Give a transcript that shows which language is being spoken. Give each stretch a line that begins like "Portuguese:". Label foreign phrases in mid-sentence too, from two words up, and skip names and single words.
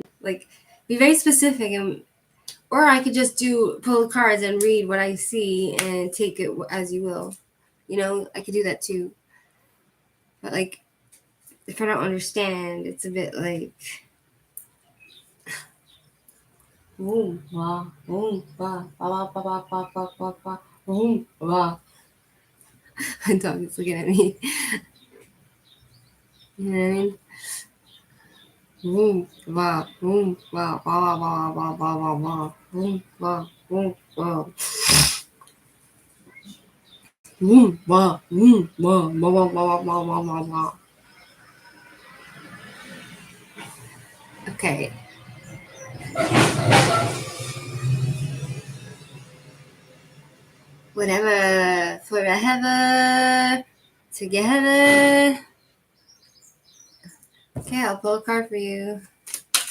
English: Like, be very specific, and or I could just pull the cards and read what I see and take it as you will. You know, I could do that too. But like, if I don't understand, it's a bit like. Boom, ba, boom, ba, ba, ba, ba, ba, ba, ba, ba, boom, ba. My dog is looking at me. You know what I mean? Boom, ba, boom, ba, ba, ba, ba, ba, ba, ba, ba, boom, ba, boom, ba. Boom, ba, boom, ba, ba, ba, ba, ba, ba, ba, ba. Okay. Whatever, forever, together. Okay, I'll pull a card for you.